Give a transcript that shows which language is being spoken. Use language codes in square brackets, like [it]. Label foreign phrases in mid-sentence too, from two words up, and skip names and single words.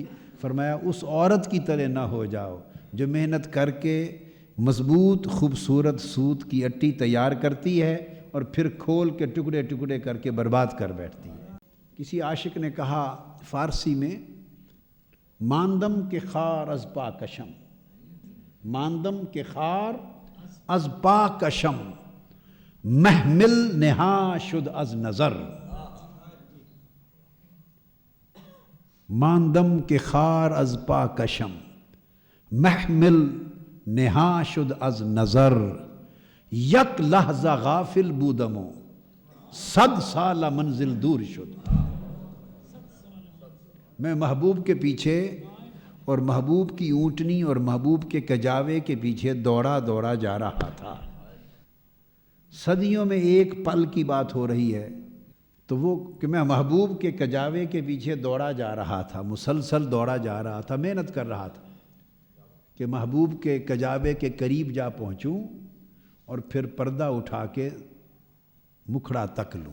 [ur] فرمایا اس عورت کی طرح نہ ہو جاؤ جو محنت کر کے مضبوط خوبصورت سوت کی اٹی تیار کرتی ہے اور پھر کھول کے ٹکڑے ٹکڑے کر کے برباد کر بیٹھتی ہے۔ کسی عاشق نے کہا فارسی میں، [fa] ماندم کے خار از پا کشم، ماندم کے خار از پا کشم، محمل نہا شد از نظر، ماندم کے خار از پا کشم، محمل نہا شد از نظر، یک لحظہ غافل بودمو 100 سال منزل دور شد۔ [ur] میں محبوب کے پیچھے اور محبوب کی اونٹنی اور محبوب کے کجاوے کے پیچھے دوڑا دوڑا جا رہا تھا، صدیوں میں ایک پل کی بات ہو رہی ہے تو وہ کہ میں محبوب کے کجاوے کے پیچھے دوڑا جا رہا تھا، مسلسل دوڑا جا رہا تھا، محنت کر رہا تھا کہ محبوب کے کجاوے کے قریب جا پہنچوں اور پھر پردہ اٹھا کے مکھڑا تک لوں۔